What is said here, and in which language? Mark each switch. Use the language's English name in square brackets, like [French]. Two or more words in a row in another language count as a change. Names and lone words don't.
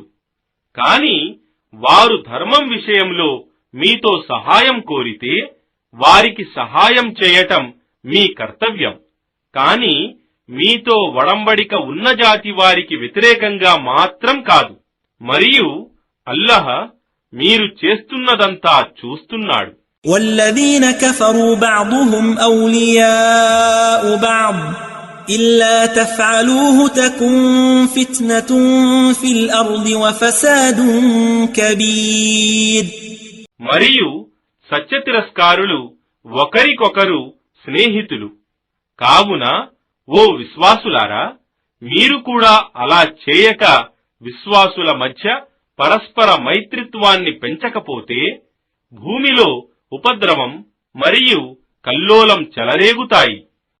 [Telugu] కాని వారు ధర్మం విషయంలో మీతో సహాయం కోరితే వారికి సహాయం చేయటం మీ కర్తవ్యం. కాని మీతో వడంబడిక ఉన్న జాతి వారికి వ్యతిరేకంగా మాత్రం కాదు. మరియు అల్లాహ్ మీరు చేస్తున్నదంతా చూస్తున్నాడు. [Arabic] والذين كفروا بعضهم أولياء بعض إلا تفعلوه تكن فتنة في الأرض وفساد كبير. [Telugu] మరియు సత్యతిరస్కారులు ఒకరికొకరు స్నేహితులు కావున ఓ విశ్వాసులారా, మీరు కూడా అలా చేయక విశ్వాసుల మధ్య పరస్పర మైత్రిత్వాన్ని పెంచకపోతే భూమిలో ఉపద్రవం మరియు కల్లోలం చెలరేగుతాయి.